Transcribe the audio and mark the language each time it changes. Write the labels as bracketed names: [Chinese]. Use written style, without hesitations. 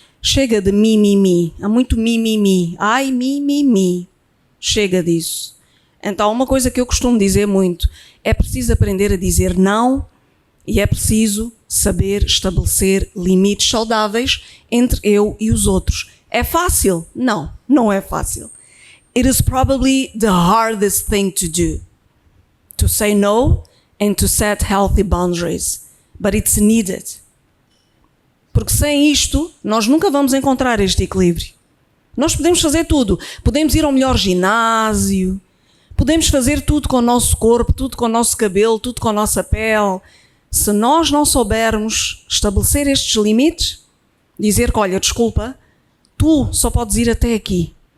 [Portuguese] Chega de mimimi, há muito mimimi, ai mimimi, chega disso. Então uma coisa que eu costumo dizer muito, é preciso aprender a dizer não e é preciso saber estabelecer limites saudáveis entre eu e os outros. É fácil? Não, não é fácil. [English] It is probably the hardest thing to do. To say no and to set healthy boundaries. But it's needed. [Portuguese] Porque sem isto, nós nunca vamos encontrar este equilíbrio. Nós podemos fazer tudo. Podemos ir ao melhor ginásio, podemos fazer tudo com o nosso corpo, tudo com o nosso cabelo, tudo com a nossa pele. Se nós não soubermos estabelecer estes limites, dizer que, olha, desculpa, tu só podes ir até aqui.